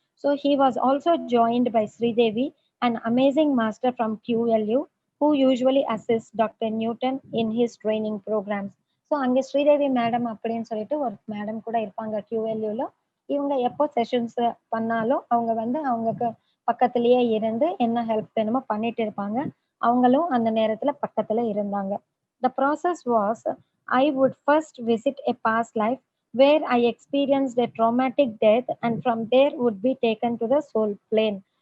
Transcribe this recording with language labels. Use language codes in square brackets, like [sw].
[en] So he was also joined by Sridevi, an amazing master from QLU who usually assists Dr. Newton in his training programs. [ta] So அங்கே Sridevi madam அப்படின்னு சொல்லிட்டு ஒரு madam கூட இருப்பாங்க QLUல. இவங்க எப்போ செஷன்ஸ் பண்ணாலும் அவங்க வந்து அவங்களுக்கு பக்கத்திலேயே இருந்து என்ன ஹெல்ப் வேணுமோ பண்ணிட்டு இருப்பாங்க. அவங்களும் அந்த நேரத்துல பக்கத்துல இருந்தாங்க. [en] The process was, I would first visit a past life where I experienced a traumatic death and from there would be taken to the soul plane.